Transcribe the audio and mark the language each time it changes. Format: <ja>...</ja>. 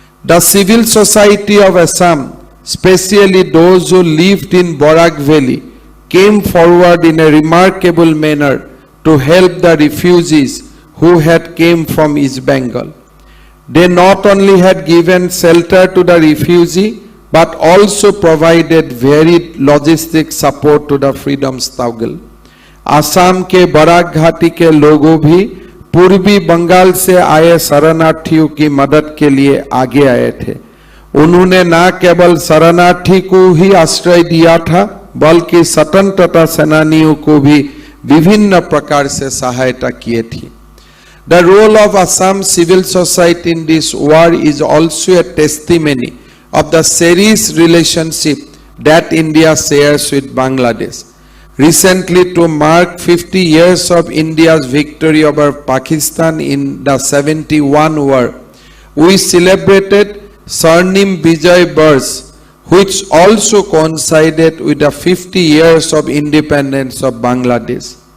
<en>The civil society of Assam, especially those who lived in Borak Valley, came forward in a remarkable manner to help the refugees who had came from East Bengal. They not only had given shelter to the refugee, but also provided varied logistic support to the freedom struggle.</en> <hi>Assam के Barack घाटी के लोगों भी पूर्वी बंगाल से आए शरणार्थियों की मदद के लिए आगे आए थे। उन्होंने न केवल शरणार्थी को ही आश्रय दिया था, बल्कि स्वतंत्रता सेनानियों को भी विभिन्न प्रकार से सहायता किए थी।</hi> <en>The role of Assam civil society in this war is also a testimony of the serious relationship that India shares with Bangladesh. Recently, to mark 50 years of India's victory over Pakistan in the 71 war, we celebrated Swarnim Bijay Bars, which also coincided with the 50 years of independence of Bangladesh.</en>